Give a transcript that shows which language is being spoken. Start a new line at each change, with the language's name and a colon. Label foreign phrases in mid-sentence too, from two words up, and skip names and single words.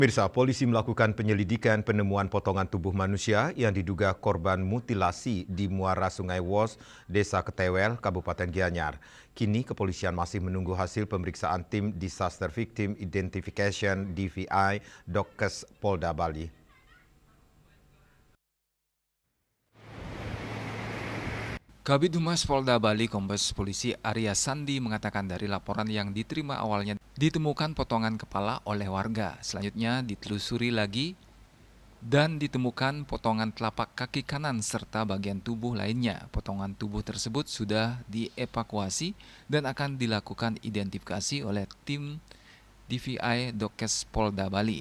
Indonesian: Pemirsa, polisi melakukan penyelidikan penemuan potongan tubuh manusia yang diduga korban mutilasi di muara Sungai Wos, Desa Ketewel, Kabupaten Gianyar. Kini kepolisian masih menunggu hasil pemeriksaan tim Disaster Victim Identification DVI Dokes Polda Bali. Kabid Humas Polda Bali Kombes Polisi Arya Sandi mengatakan dari laporan yang diterima awalnya ditemukan potongan kepala oleh warga. Selanjutnya ditelusuri lagi dan ditemukan potongan telapak kaki kanan serta bagian tubuh lainnya. Potongan tubuh tersebut sudah dievakuasi dan akan dilakukan identifikasi oleh tim DVI Dokes Polda Bali.